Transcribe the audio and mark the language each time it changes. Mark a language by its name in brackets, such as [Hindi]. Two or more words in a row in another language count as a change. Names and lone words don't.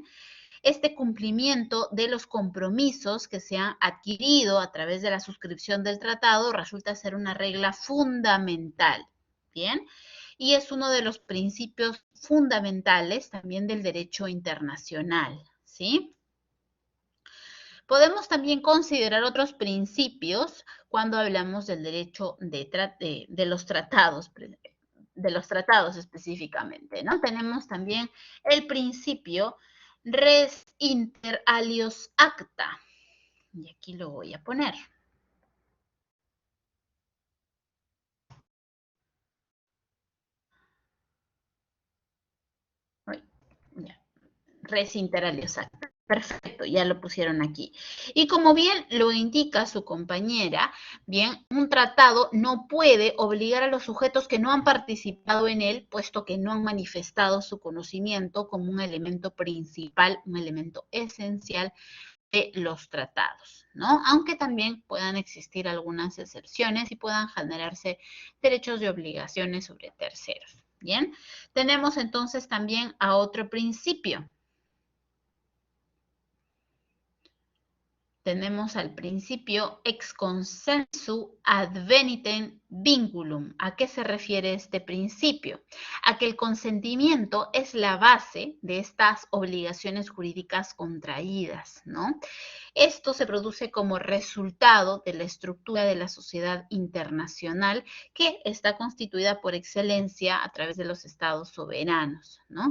[Spanish] Este cumplimiento de los compromisos que se han adquirido a través de la suscripción del tratado resulta ser una regla fundamental, bien, y es uno de los principios fundamentales también del derecho internacional, ¿sí? Podemos también considerar otros principios cuando hablamos del derecho de los tratados, los tratados específicamente, ¿no? Tenemos también el principio [Latin] res inter alios acta. [Spanish] Y aquí lo voy a poner. Ya. [Latin] Res inter alios acta. [Spanish] Perfecto, ya lo pusieron aquí. Y como bien lo indica su compañera, bien, un tratado no puede obligar a los sujetos que no han participado en él, puesto que no han manifestado su conocimiento como un elemento principal, un elemento esencial de los tratados, ¿no? Aunque también puedan existir algunas excepciones y puedan generarse derechos y obligaciones sobre terceros. Bien, tenemos entonces también a otro principio. Tenemos al principio [Latin] ex consensu advenitem vinculum. [Spanish] ¿A qué se refiere este principio? A que el consentimiento es la base de estas obligaciones jurídicas contraídas, ¿no? Esto se produce como resultado de la estructura de la sociedad internacional que está constituida por excelencia a través de los estados soberanos, ¿no?